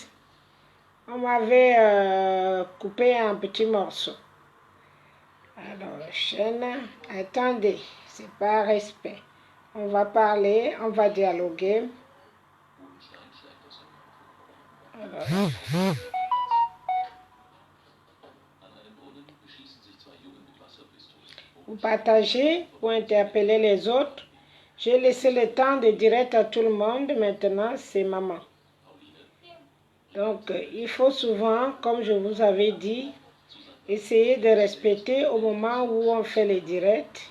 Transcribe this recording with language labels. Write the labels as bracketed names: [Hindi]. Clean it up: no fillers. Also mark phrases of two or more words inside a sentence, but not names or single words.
[French] On m'avait coupé un petit morceau. Alors, chaîne, attendez, c'est pas respect. On va parler, on va dialoguer. Alors, [German] An einem Brunnen beschießen sich zwei Jungen mit Wasserpistolen. [French] vous partagez, vous interpellez les autres. J'ai laissé le temps de direct à tout le monde. Maintenant, c'est maman. Donc, il faut souvent, comme je vous avais dit, essayer de respecter au moment où on fait les directs.